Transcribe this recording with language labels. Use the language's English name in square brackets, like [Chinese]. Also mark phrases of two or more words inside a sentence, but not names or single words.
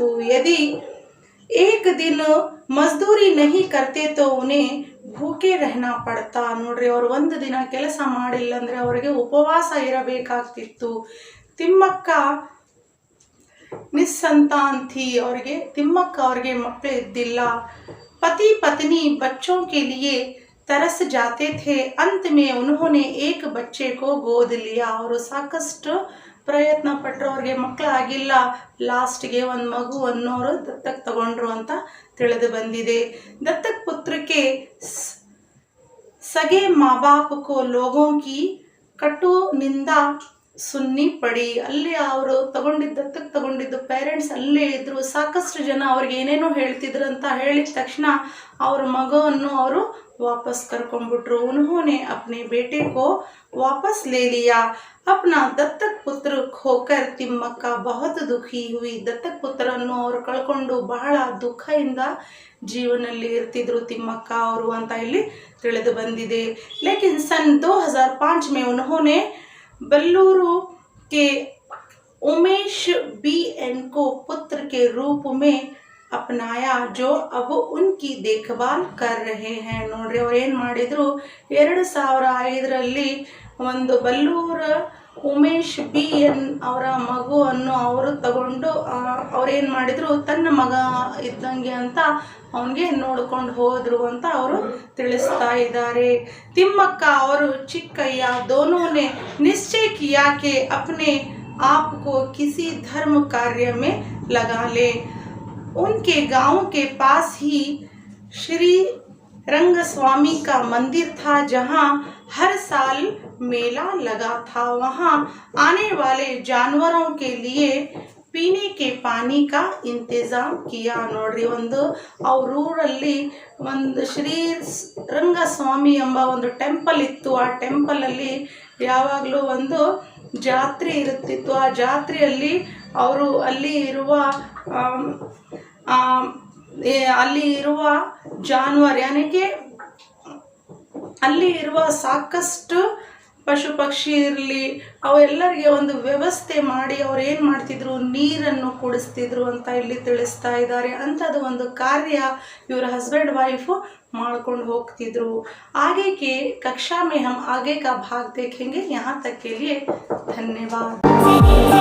[Hindi] यदि एक दिन मज़दूरी नहीं करते तो उन्हें भूखे रहना पड़ता. [Kannada] ನೋಡ್ರಿ, ಅವ್ರು ಒಂದು ದಿನ ಕೆಲಸ ಮಾಡಿಲ್ಲ ಅಂದರೆ ಅವರಿಗೆ ಉಪವಾಸ ಇರಬೇಕಾಗ್ತಿತ್ತು. ತಿಮ್ಮಕ್ಕ [Hindi] निस्संतान थी, [Kannada] ತಿಮ್ಮಕ್ಕ ಅವ್ರಿಗೆ ಮಕ್ಕಳು ಇದ್ದಿಲ್ಲ. [Hindi] पति पत्नी ಬಚ್ಚೋं के लिए तरस जाते थे. अंत में उन्होंने एक बच्चे को गोद लिया. [Kannada] ಅವರು ಸಾಕಷ್ಟು ಪ್ರಯತ್ನ ಪಟ್ಟರು, ಅವ್ರಿಗೆ ಮಕ್ಕಳಾಗಿಲ್ಲ. ಲಾಸ್ಟ್ಗೆ ಒಂದು ಮಗುವನ್ನು ಅವರು ದತ್ತಕ್ ತಗೊಂಡ್ರು ಅಂತ ತಿಳಿದು ಬಂದಿದೆ. [Hindi] दत्तक पुत्र के सगे माँ बाप को लोगों की कटु निंदा सुननी पड़ी. [Kannada] ಅಲ್ಲಿ ಅವರು ದತ್ತಕ್ಕೆ ತಗೊಂಡಿದ್ದು ಪೇರೆಂಟ್ಸ್ ಅಲ್ಲೇ ಇದ್ರು. ಸಾಕಷ್ಟು ಜನ ಅವ್ರಿಗೆ ಏನೇನೋ ಹೇಳ್ತಿದ್ರು ಅಂತ ಹೇಳಿದ ತಕ್ಷಣ ಅವ್ರ ಮಗುವನ್ನು ಅವರು ವಾಪಸ್ ಕರ್ಕೊಂಡ್ಬಿಟ್ರು. [Hindi] उन्होंने अपने बेटे को वापस ले लिया. अपना दत्तक पुत्र खोकर ತಿಮ್ಮಕ್ಕ बहुत दुखी हुई. [Kannada] ದತ್ತಕ್ ಪುತ್ರನ್ನು ಅವರು ಕಳ್ಕೊಂಡು ಬಹಳ ದುಃಖದಿಂದ ಜೀವನದಲ್ಲಿ ಇರ್ತಿದ್ರು ತಿಮ್ಮಕ್ಕ ಅವರು ಅಂತ ಇಲ್ಲಿ ತಿಳಿದು ಬಂದಿದೆ. [Hindi] ಲೇಕಿನ್ सन 2005 में उन्होंने बल्लूरू के उमेश BN को पुत्र के रूप में अपनाया, जो अब उनकी देखभाल कर रहे हैं. [Kannada] ನೋಡ್ರಿ, ಅವ್ರು ಏನು ಮಾಡಿದ್ರು, 2005ರಲ್ಲಿ ಒಂದು ಬಲ್ಲೂರ ಉಮೇಶ್ BN ಅವರ ಮಗುವನ್ನು ಅವರು ತಗೊಂಡು ಅವ್ರೇನು ಮಾಡಿದ್ರು, ತನ್ನ ಮಗ ಇದ್ದಂಗೆ ಅಂತ ಅವನಿಗೆ ನೋಡ್ಕೊಂಡು ಹೋದ್ರು ಅಂತ ಅವರು ತಿಳಿಸ್ತಾ ಇದ್ದಾರೆ. [Hindi] ತಿಮ್ಮಕ್ಕ ಅವರು ಚಿಕ್ಕಯ್ಯ दोनों ने निश्चय किया कि अपने आप को किसी धर्म कार्य में लगा ले. उनके गांव के पास ही श्री रंगस्वामी का मंदिर था, जहां हर साल मेला लगा था. वहां आने वाले जानवरों के लिए पीने के पानी का इंतज़ाम किया. [Kannada] ನೋಡ್ರಿ, ಒಂದು ಅವ್ರ ಊರಲ್ಲಿ ಒಂದು ಶ್ರೀ ರಂಗಸ್ವಾಮಿ ಎಂಬ ಒಂದು ಟೆಂಪಲ್ ಇತ್ತು. ಆ ಟೆಂಪಲಲ್ಲಿ ಯಾವಾಗಲೂ ಒಂದು ಜಾತ್ರೆ ಇರುತ್ತಿತ್ತು. ಆ ಜಾತ್ರೆಯಲ್ಲಿ ಅವರು ಅಲ್ಲಿ ಇರುವ ಜಾನುವಾರು ಯಾನಿಗೆ ಅಲ್ಲಿ ಇರುವ ಸಾಕಷ್ಟು ಪಶು ಪಕ್ಷಿ ಇರಲಿ ಅವೆಲ್ಲರಿಗೆ ಒಂದು ವ್ಯವಸ್ಥೆ ಮಾಡಿ ಅವ್ರು ಏನು ಮಾಡ್ತಿದ್ರು, ನೀರನ್ನು ಕುಡಿಸ್ತಿದ್ರು ಅಂತ ಇಲ್ಲಿ ತಿಳಿಸ್ತಾ ಇದ್ದಾರೆ. ಅಂಥದ್ದು ಒಂದು ಕಾರ್ಯ ಇವರ [English] husband wife [Kannada] ಮಾಡ್ಕೊಂಡು ಹೋಗ್ತಿದ್ರು. [Hindi] आगे के कक्षा में हम आगे का भाग देखेंगे. यहाँ तक के लिए धन्यवाद.